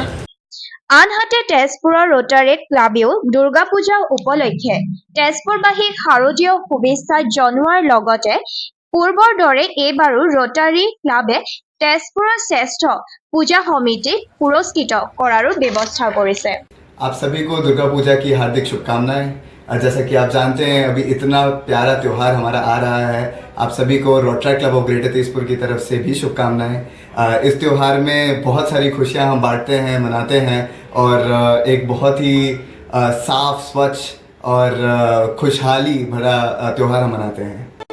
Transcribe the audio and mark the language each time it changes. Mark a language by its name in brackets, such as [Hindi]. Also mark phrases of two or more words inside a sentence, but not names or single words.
[Assamese] আনহাতে তেজপুৰৰ ৰোটাৰী ক্লাবেও দুৰ্গা পূজা উপলক্ষে তেজপুৰবাসীক শাৰদীয় শুভেচ্ছা জনোৱাৰ লগতে পূৰ্বৰ দৰে এইবাৰো ৰোটাৰী ক্লাবে তেজপুৰৰ শ্ৰেষ্ঠ পূজা সমিতিক পুৰস্কৃত কৰাৰো ব্যৱস্থা কৰিছে। [Hindi] आप सभी को दुर्गा पूजा की हार्दिक शुभकामनाएं। जैसा कि आप जानते हैं अभी इतना प्यारा त्यौहार हमारा आ रहा है, आप सभी को रोटरी क्लब ऑफ ग्रेटर तेजपुर की तरफ से भी शुभकामनाएं। इस त्यौहार में बहुत सारी खुशियां हम बांटते हैं, मनाते हैं और एक बहुत ही साफ स्वच्छ और खुशहाली भरा त्यौहार हम मनाते हैं।